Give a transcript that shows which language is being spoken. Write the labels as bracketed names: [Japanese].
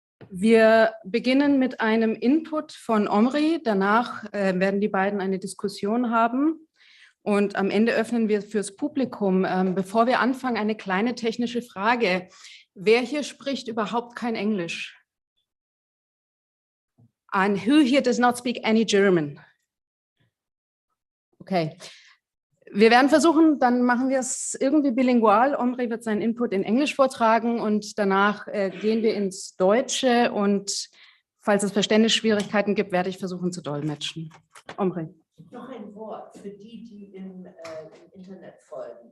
[German] Wir beginnen mit einem Input von Omri. Danach werden die beiden eine Diskussion haben. Und am Ende öffnen wir fürs Publikum. Bevor wir anfangen, eine kleine technische Frage. Wer hier spricht überhaupt kein Englisch? [English] And who here does not speak any German? Okay. [German] Wir werden versuchen, dann machen wir es irgendwie bilingual. Omri wird seinen Input in Englisch vortragen und danach gehen wir ins Deutsche. Und falls es Verständnisschwierigkeiten gibt, werde ich versuchen zu dolmetschen. Omri. Noch ein Wort für die, die im Internet folgen.